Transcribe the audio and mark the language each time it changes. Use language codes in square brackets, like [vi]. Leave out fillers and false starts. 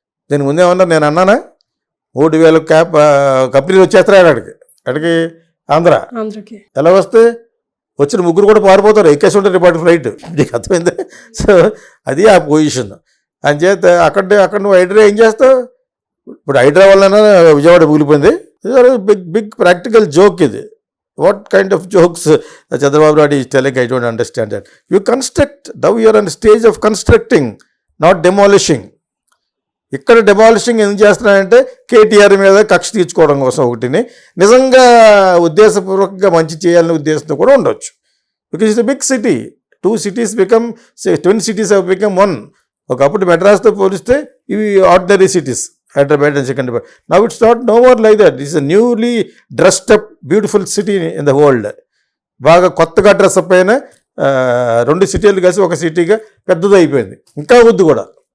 [te] దీని ముందేమన్నా నేను అన్నానా 3,000 కంపెనీలు వచ్చేస్తాయి అక్కడికి ఆంధ్రకి. ఎలా వస్తే వచ్చిన ముగ్గురు కూడా పారిపోతారు, ఎక్కేసి ఉంటారు రేపటి ఫ్లైట్. నీకు అర్థమైంది. సో అది ఆ పొజిషన్. అంచేత అక్కడ నువ్వు హైడ్రా ఏం చేస్తావు? ఇప్పుడు హైడ్రా వల్ల విజయవాడ కూలిపోయింది. [en] big practical joke [te] ఇది. [en] What kind of jokes Chandrababu Naidu is telling? I don't understand that. You construct. Now you are on the stage of constructing, not demolishing. [te] ఇక్కడ డెమాలిషింగ్ ఎందుకు చేస్తున్నానంటే కేటీఆర్ మీద కక్ష తీర్చుకోవడం కోసం ఒకటిని, నిజంగా ఉద్దేశపూర్వకంగా మంచి చేయాలనే ఉద్దేశంతో కూడా ఉండొచ్చు. [en] Because it's a big city. 2 cities become, say 20 cities have become 1. [te] ఒకప్పుడు మెడ్రాస్తో పోలిస్తే ఇవి ordinary cities, Hyderabad and Secunderabad. [en] Now it's not no more like that. It's a newly dressed up beautiful city in the world. [te] బాగా కొత్తగా dress up అయిన 2 సిటీలు కలిసి ఒక సిటీగా పెద్దది అయిపోయింది, ఇంకా వద్దు కూడా.